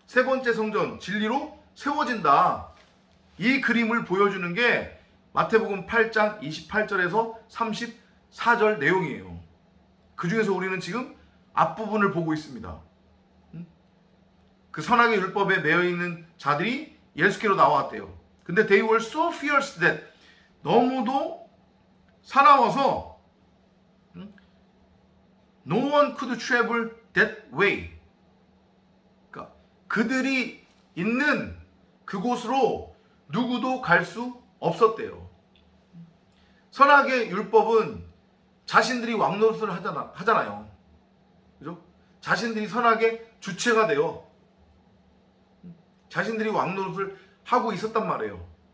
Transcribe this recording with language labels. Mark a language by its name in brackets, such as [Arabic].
[Korean] 세 번째 성전, 진리로 세워진다. 이 그림을 보여주는 게 마태복음 8장 28절에서 34절 내용이에요. 그 중에서 우리는 지금 앞부분을 보고 있습니다. 그 선악의 율법에 매여있는 자들이 예수께로 나왔대요. 근데 [English] they were so fierce that, [Korean] 너무도 사나워서 [English] no one could travel that way. [Korean] 그러니까 그들이 있는 그곳으로 누구도 갈 수 없었대요. 선악의 율법은 자신들이 왕노릇을 하잖아요. 그죠? 자신들이 선악의 주체가 되어 자신들이 왕노릇을 하고 있었단 말이에요.